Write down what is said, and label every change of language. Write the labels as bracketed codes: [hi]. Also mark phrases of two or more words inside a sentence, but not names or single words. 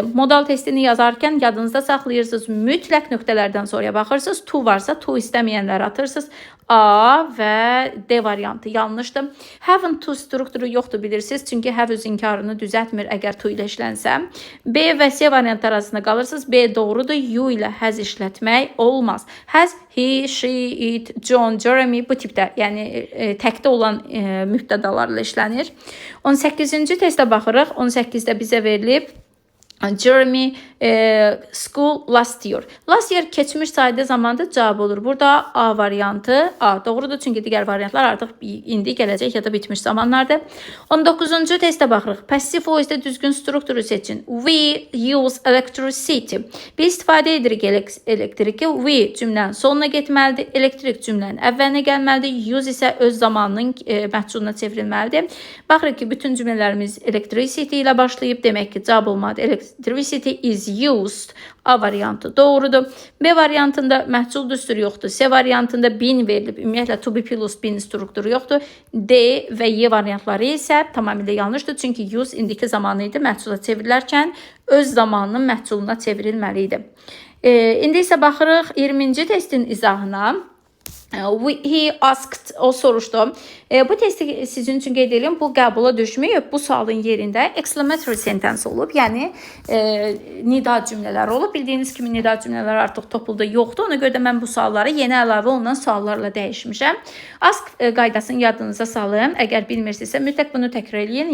[az] Modal testini yazarkən yadınızda saxlayırsınız. Mütləq nöqtələrdən sonra baxırsınız. To varsa to istəməyənləri atırsınız. A və D variantı yanlışdır. [en] Haven't to [az] strukturu yoxdur bilirsiniz. Çünki have öz inkarını düzəltmir əgər to ilə işlənsə. B və C variantı arasında qalırsınız. B doğrudur. U ilə has işlətmək olmaz. [en] Has, he, she, it, [az] John, Jeremy bu tipdə, yəni təkdə olan mübtədalarla işlənir. 18-ci testə baxırıq. 18-də bizə verilib Jeremy [en] school last year. Last year [az] keçmiş sayda zamanda cavab olur. Burada A variantı A doğrudur. Çünki digər variantlar artıq indi gələcək ya da bitmiş zamanlardır. 19-cu testə baxırıq. [en] Passive voice- [az] də düzgün strukturu seçin. [en] We use electricity. [az] Biz istifadə edirik elektriki. We cümlənin sonuna getməlidir. Elektrik cümlənin əvvəlinə gəlməlidir. Use isə öz zamanının məhculuna çevrilməlidir. Baxırıq ki, bütün cümlələrimiz electricity ilə başlayıb. Demək ki, cavab olmadı. [en] Electricity is used. [az] A variantı doğrudur. B variantında məhcul düsturu yoxdur. C variantında been verilib. Ümumiyyətlə [en] to be plus been [az] strukturu yoxdur. D və Y variantları isə tamamilə yanlışdır. Çünki use indiki zamanı idi. Məhcula çevrilərkən öz zamanının məhculuna çevrilməli idi. İndi isə baxırıq 20-ci testin izahına. [en] He asked, [az] o soruşdu. Bu testi sizin üçün qeyd edirəm. Bu qəbula düşməyib. Bu sualın yerində [en] exclamatory sentence [az] olub. Yəni nida cümlələri olub. Bildiyiniz kimi nida cümlələri artıq topluda yoxdur. Ona görə də mən bu sualları yeni əlavə olunan suallarla dəyişmişəm. Ask qaydasını yadınıza salın. Əgər bilmirsinizsə mütləq bunu təkrar edin.